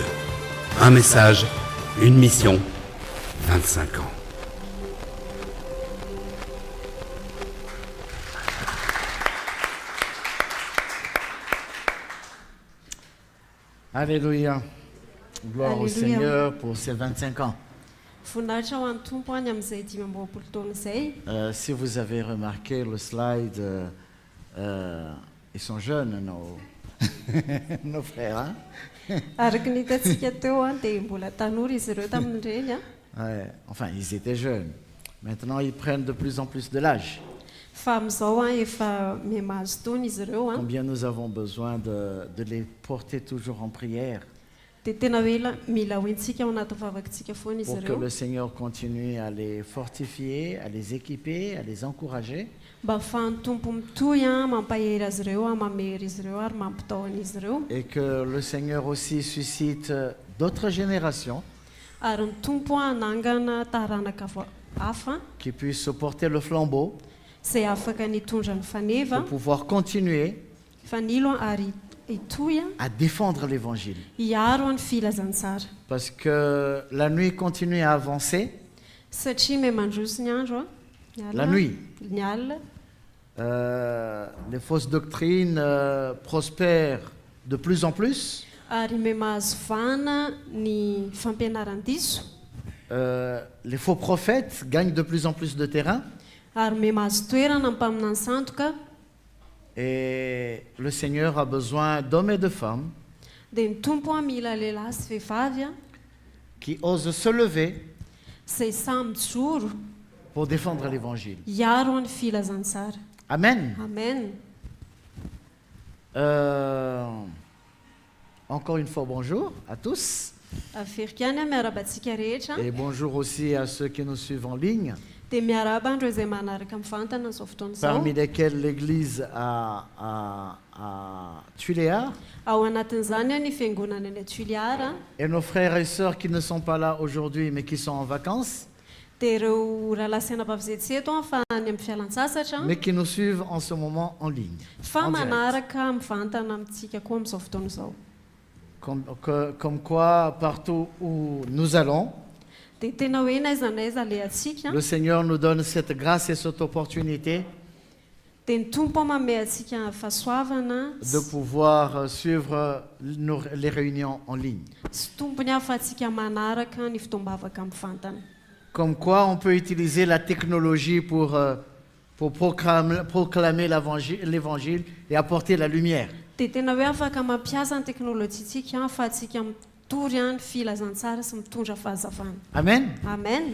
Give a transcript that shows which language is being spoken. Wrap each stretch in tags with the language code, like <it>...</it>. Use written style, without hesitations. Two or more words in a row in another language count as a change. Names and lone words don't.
<fr>Un message, une mission, 25 ans. Alléluia. Gloire au Alléluia. Seigneur pour ces 25 ans.</fr> <mg>Voninahitra ho an'ny tompo any amin'izay 5 taona izay.</mg> <fr>Si vous avez remarqué le slide, ils sont jeunes, nos frères. Hein?</fr> <mg>Araka ny hitantsika teo dia mbola tanora izy ireo tamin'ireny.</mg> <fr>Ouais, enfin, ils étaient jeunes. Maintenant, ils prennent de plus en plus de l'âge.</fr> <mg>Fa amin'izao efa miamahazo taona izy ireo.</mg> <fr>Combien nous avons besoin de les porter toujours en prière</fr> <mg>Dia tena hoe mila hoentsika ao anaty vavakantsika foana izy</mg> <fr>pour que</fr> <mg>ireo.</mg> <fr>le Seigneur continue à les fortifier, à les équiper, à les encourager.</fr> <mg>Mba ahafahan'ny tompo mitohy mampahery azy ireo, mamery izy ireo ary mampitahoana izy ireo.</mg> <fr>Et que le Seigneur aussi suscite d'autres générations</fr> <mg>Ary ny tompo hanangana taranaka hafa</mg> <fr>qui puissent porter le flambeau</fr> <mg>izay afaka nitondra ny faneva,</mg> <fr>pour pouvoir continuer</fr> <mg>fanilo ary hitohy</mg> <fr>à défendre l'évangile.</fr> <mg>hiaro ny filazantsara.</mg> <fr>Parce que la nuit continue à avancer.</fr> <mg>Satria may mandroso ny andro</mg> <fr>La nuit.</fr> <mg>ny alina.</mg> <fr>Les fausses doctrines prospèrent de plus en plus.</fr> <mg>Ary may mahazo vana ny fampianaran-diso.</mg> <fr>Les faux prophètes gagnent de plus en plus de terrain.</fr> <mg>Ary may mahazo toerana ny mpaminany sandoka.</mg> <fr>Et le Seigneur a besoin d'hommes et de femmes</fr> <mg>Dia ny tompo mila lehilahy sy vehivavy</mg> <fr>qui osent se lever</fr> <mg>izay samy mijoro</mg> <fr>pour défendre l'évangile.</fr> <mg>hiaro ny filazantsara. Amen. Amen.</mg> <fr>Encore une fois, bonjour à tous.</fr> <mg>Aferika any miarabantsika rehetra.</mg> <fr>Et bonjour aussi à ceux qui nous suivent en ligne,</fr> <mg>Dia miaraba andreo izay manaraka mivantana izao fotoana izao.</mg> <fr>parmi lesquels l'église à Tuléar.</fr> <mg>Ao anatin'izany ny fiangonana any Tuléar.</mg> <fr>Et nos frères et sœurs qui ne sont pas là aujourd'hui mais qui sont en vacances,</fr> <mg>Dia ireo rahalahy sy anam-pavizetsy eto fa any amin'ny fialan-tsasatra</mg> <fr>mais qui nous suivent en ce moment en ligne.</fr> <mg>fa</mg> <fr>en direct.</fr> <mg>manaraka mivantana amintsika koa amin'izao fotoana izao.</mg> <fr>Comme quoi, partout où nous allons,</fr> <mg>Dia tena hoe n'aiza n'aiza alehantsika</mg> <fr>le Seigneur nous donne cette grâce et cette opportunité</fr> <mg>dia ny tompo manome antsika fahasoavana</mg> <fr>de pouvoir suivre les réunions en ligne.</fr> <mg>sy tompony ahafahantsika manaraka ny fitombavaka mivantana.</mg> <fr>Comme quoi, on peut utiliser la technologie pour proclamer l'évangile et apporter la lumière.</fr> <mg>Dia tena hoe afaka mampiasa ny teknôlôjitsika ahafahantsika mitory ny filazantsara sy mitondra fahazavana. Amen. Amen.</mg>